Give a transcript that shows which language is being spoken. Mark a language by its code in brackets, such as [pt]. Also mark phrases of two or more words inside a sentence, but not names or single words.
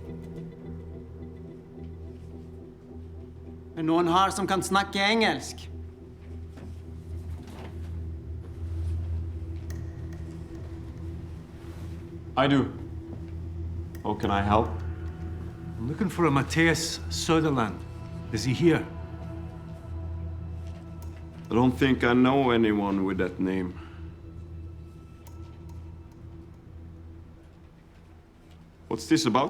[no] Er noen her som kan snakke engelsk? [en] I do. How can I help? I'm looking for a Matthias Söderland. Is he here? I don't think I know anyone with that name. What's this about?